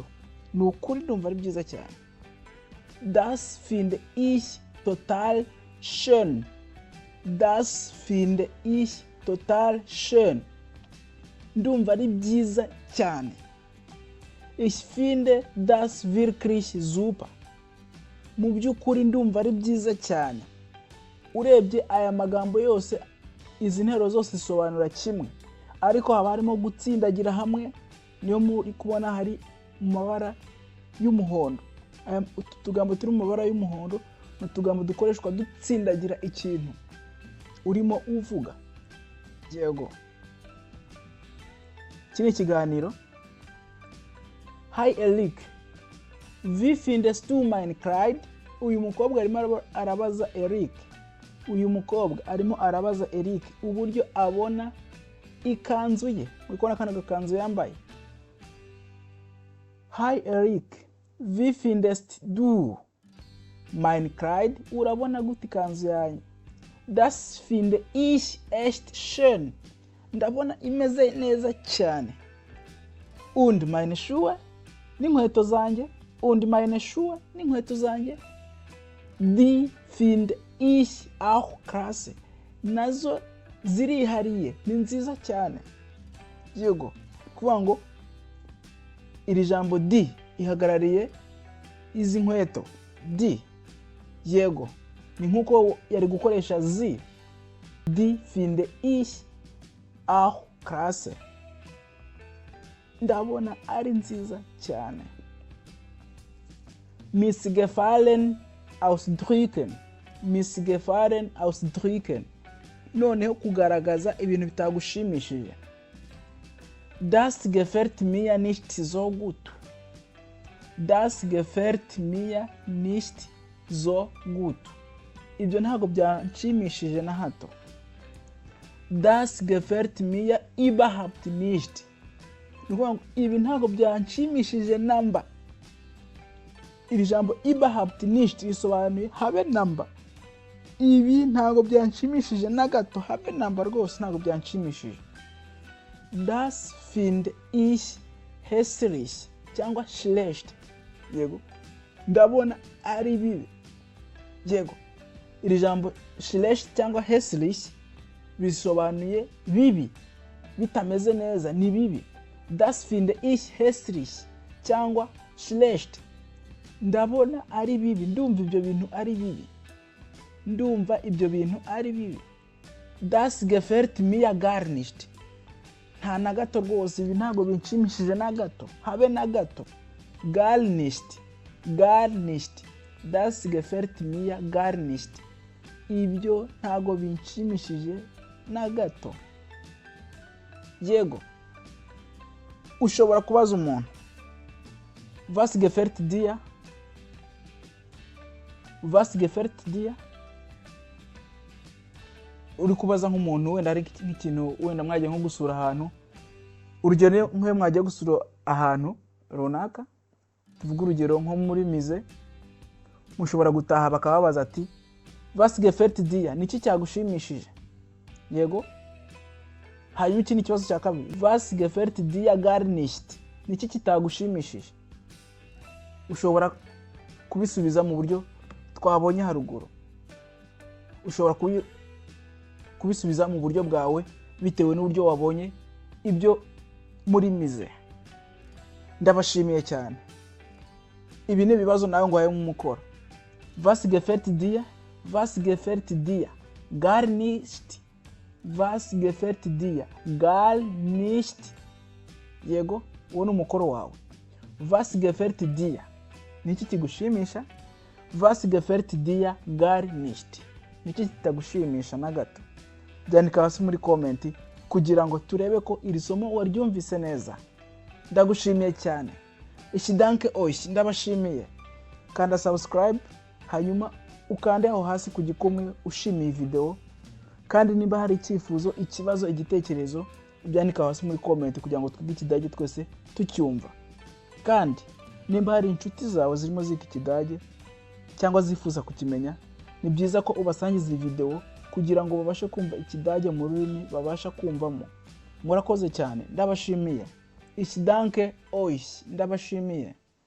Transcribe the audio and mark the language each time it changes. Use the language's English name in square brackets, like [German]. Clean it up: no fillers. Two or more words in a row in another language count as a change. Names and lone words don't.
[Kinyarwanda] Ni ukuri ndumva ari byiza cyane. [German] Das finde ich total schön. Das finde ich total schön. [Kinyarwanda] Ndumva ari byiza cyane. [German] Ich finde das wirklich super. [Kinyarwanda] Mu by'ukuri ndumva ari byiza cyane. Urebye aya magambo yose, izi ntero zose zisobanura kimwe, ariko haba harimo gutsindagira hamwe. Niyo muri kubona hari mu mabara y'umuhondo. Utugambo turi mu mabara y'umuhondo n'utugambo dukoreshwa dutsindagira ikintu urimo uvuga. Yego. Kini kiganiro. Hi Eric. [German] Wie findest du mein Kleid? [Kinyarwanda] Uyu mukobwa arimo arabaza Eric. Uyu mukobwa arimo arabaza Eric uburyo abona ikanzu ye. Uri kubona kana gakanzu yambaye. Hi Eric. [German] Wie findest du mein Kleid? [Kinyarwanda] Urabona gute ikanzu yanjye? [German] Das finde ich echt schön. [Kinyarwanda] Ndabona imeze neza cyane. [German] und meine Schuhe [Kinyarwanda] n'inkweto zanjye, [German] und meine Schuhe [Kinyarwanda] n'inkweto zanjye. [German] Die finde ich auch klasse, [Kinyarwanda] nazo zirihariye, ni nziza cyane. Yego, kuvuga ngo iri jambo di ihagarariye izi nkweto. Di, yego, ni nkuko yari gukoresha zi. [German] Die finde ich auch klasse, [Kinyarwanda] ndabona ari nziza cyane. [German] Missgefallen ausdrücken, missgefallen ausdrücken, [Kinyarwanda] noneho kugaragaza ibintu bitagushimishije. [German] Das gefällt mir nicht so gut, das gefällt mir nicht so gut, [Kinyarwanda] ibyo ntabwo byanshimishije na hato. [German] Das gefällt mir überhaupt nicht, [Kinyarwanda] ibi ntabwo byanshimishije namba. Iri jambo [German] überhaupt nicht [Kinyarwanda] risobanuye habe namba. Ibi ntabwo byanshimishije na gato, habe namba rwose ntabwo byanshimishije. [German] Das finde ich hässlich cyangwa schlecht, [Kinyarwanda] yego, ndabona ari bibi. Yego, iri jambo schlecht cyangwa hässlich bisobanuye bibi, bitameze neza, ni bibi. [German] Das finde ich hässlich [Kinyarwanda] cyangwa schlecht, ndabona ari bibi, ndumva ibyo bintu ari bibi, ndumva ibyo bintu ari bibi. [German] Das gefällt mir gar nicht, [Kinyarwanda] nta na gato rwose, ibi ntabwo binshimishije na gato, habe na gato. [German] Gar nicht, gar nicht, das gefällt mir gar nicht, [Kinyarwanda] ibyo ntabwo binshimishije na gato. Yego, ushobora kubaza umuntu [German] was gefällt dir, was gefällt dir. [Kinyarwanda] Uri kubaza nk'umuntu wenda ari nk'ikintu wenda mwagiye nko gusura ahantu, urugero nk'uko mwagiye gusura ahantu runaka, tuvuga urugero nko muri mize, mushobora gutaha bakababaza ati [German] was gefällt dir, [Kinyarwanda] niki cyagushimishije. Yego, hanyuma ikindi kibazo cya kabiri, [German] was gefällt dir gar nicht, [Kinyarwanda] niki kitagushimishije. Ushobora kubisubiza mu buryo twabonye haruguru, ushobora kubisubiza mu buryo bwawe bitewe n'uburyo wabonye ibyo muri mize. Ndabashimiye cyane. Ibi ni ibibazo nawe ngwaye nk'umukoro. [German] Was gefällt dir, was gefällt dir gar nicht, was gefällt dir gar nicht. [Kinyarwanda] Yego, uwo ni umukoro wawe. [German] Was gefällt dir, [Kinyarwanda] niki kigushimisha. [German] Was gefällt dir gar nicht, [Kinyarwanda] niki kitagushimisha na gato. Byandika hasi muri comment kugira ngo turebe ko iri somo waryumvise neza. Ndagushimiye cyane. [German] Ich danke euch, [Kinyarwanda] ndabashimiye. Kanda subscribe, hanyuma ukande aho hasi ku gikomwe ushimiye video. Kandi niba hari icyifuzo, ikibazo, igitekerezo, byandika hasi muri comment kugira ngo twige Ikidage twese tucyumva. Kandi nimba hari inshuti zawe zirimo ziga Ikidage cyangwa zifuza kukimenya, ni byiza ko ubasangiza iyi video kugira ngo babashe kumva Ikidage mu rurimi babasha kumvamo. Murakoze cyane, ndabashimiye. [German] Ich danke euch, [Kinyarwanda] ndabashimiye.